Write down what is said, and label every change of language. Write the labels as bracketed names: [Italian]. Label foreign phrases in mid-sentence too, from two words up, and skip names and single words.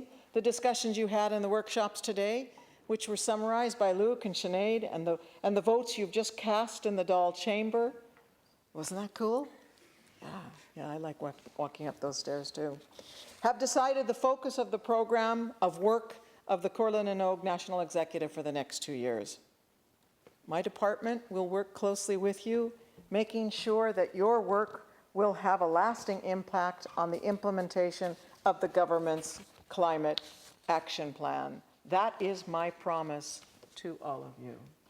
[English] The discussions you had in the workshops today, which were summarized by Luke and Sinead, and the votes you've just cast in the Dáil chamber. Wasn't that cool? Yeah, I like walking up those stairs too. Have decided the focus of the program of work of the Comhairle na nÓg National Executive for the next 2 years. My department will work closely with you, making sure that your work will have a lasting impact on the implementation of the government's climate action plan. That is my promise to all of you.